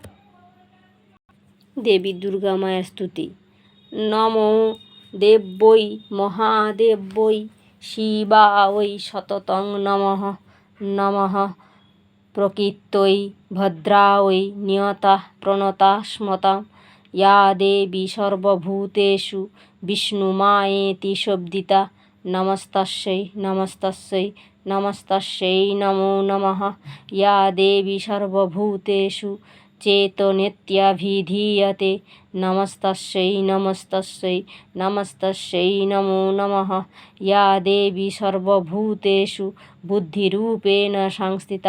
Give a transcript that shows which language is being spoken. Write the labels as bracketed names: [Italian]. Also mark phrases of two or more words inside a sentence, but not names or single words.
[Bangla] দেবী দুর্গা মায়ের স্তুতি: [Sanskrit] নমো দেব্যৈ মহাদেব্যৈ শিবায় সততং নমঃ। নমঃ প্রকৃত্যৈ ভদ্রায় নিয়তা প্রণতা স্মতাং ইয়া দেবী সর্বভূতেষু বিষ্ণুমায়েতি শোভিতা। নমস্তস্যৈ নমস্তস্যৈ নমস্তস্যৈ নমো নমঃ। ইয়া দেবী সর্বভূতেষু চেতনেত্যাভিধীয়তে। নমস্তস্যৈ নমস্তস্যৈ নমস্তস্যৈ নমো নমঃ। ইয়া দেবী সর্বভূতেষু বুদ্ধিরূপেণ সংস্থিতা।